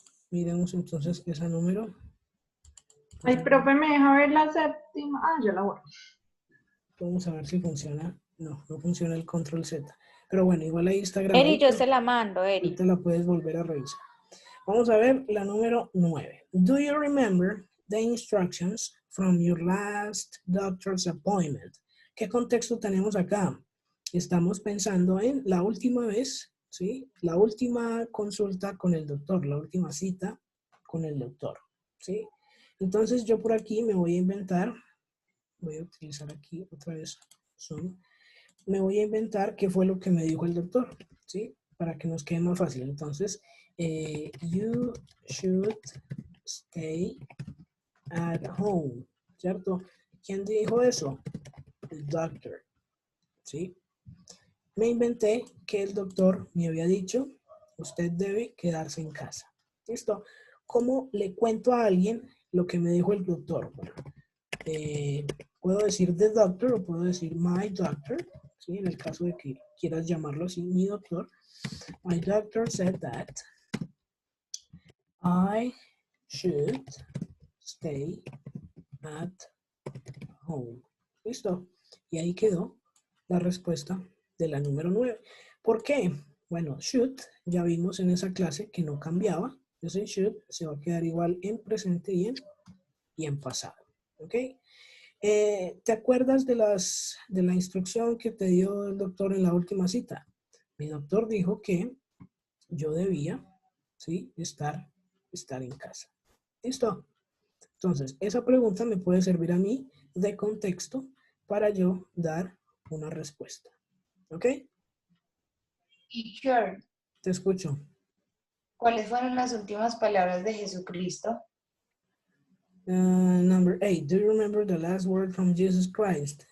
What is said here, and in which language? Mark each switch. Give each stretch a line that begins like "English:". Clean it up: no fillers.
Spanish: Miremos entonces esa número. Ay, profe, ¿me deja ver la séptima? Ah, yo la voy. Vamos a ver si funciona. No, no funciona el control Z. Pero bueno, igual ahí está grabado. Eri, yo se la mando, Eri. Ahorita la puedes volver a revisar. Vamos a ver la número 9.
English: Do you remember the instructions from your last doctor's appointment?
Spanish: ¿Qué contexto tenemos acá? Estamos pensando en la última vez, ¿sí? La última consulta con el doctor, la última cita con el doctor, ¿sí? Entonces yo por aquí me voy a inventar, voy a utilizar aquí otra vez Zoom, me voy a inventar qué fue lo que me dijo el doctor, ¿sí? Para que nos quede más fácil. Entonces,
English: you should stay at home,
Spanish: ¿cierto? ¿Quién dijo eso? El doctor, ¿sí? Me inventé que el doctor me había dicho, usted debe quedarse en casa. ¿Listo? ¿Cómo le cuento a alguien lo que me dijo el doctor? Bueno, puedo decir
English: the doctor
Spanish: o puedo decir
English: my doctor,
Spanish: ¿sí? En el caso de que quieras llamarlo así, mi doctor.
English: My doctor said that I should stay at home.
Spanish: ¿Listo? Y ahí quedó la respuesta de la número 9. ¿Por qué? Bueno, should, ya vimos en esa clase que no cambiaba. Ese should se va a quedar igual en presente y en pasado. ¿Ok? ¿Te acuerdas de la instrucción que te dio el doctor en la última cita? Mi doctor dijo que yo debía, ¿sí? estar en casa. ¿Listo? Entonces, esa pregunta me puede servir a mí de contexto para yo dar una respuesta. ¿Ok?
English: Teacher,
Spanish: Te escucho. ¿cuáles fueron las últimas palabras de Jesucristo?
English: Number 8. Do you remember the last word from Jesus Christ?